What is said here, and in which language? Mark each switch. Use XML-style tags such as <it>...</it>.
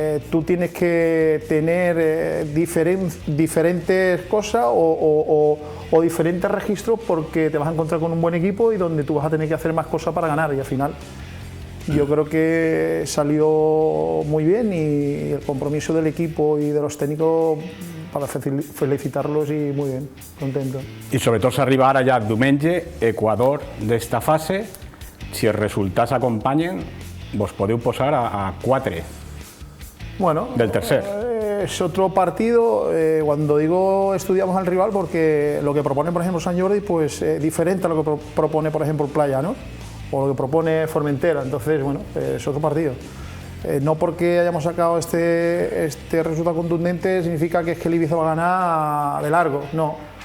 <es>tú tienes que tener diferentes cosas o diferentes registros, porque te vas a encontrar con un buen equipo y donde tú vas a tener que hacer más cosas para ganar, y al final yo creo que salió muy bien, y el compromiso del equipo y de los técnicos, para felicitarlos, y muy bien, contento.</es> <ca>I sobretot s'arriba ara ja diumenge, Equador d'esta fase, si els resultats acompanyen, vos podeu posar a 4 del tercer.</ca> <es>Es otro partido, cuando digo estudiamos al rival, porque lo que propone, por ejemplo, San Jordi, pues diferente a lo que propone, por ejemplo, Playa, ¿no? O lo que propone Formentera. Entonces, bueno, es otro partido. No porque hayamos sacado este resultado contundente significa que es que el Ibiza va a ganar de largo, no.</es>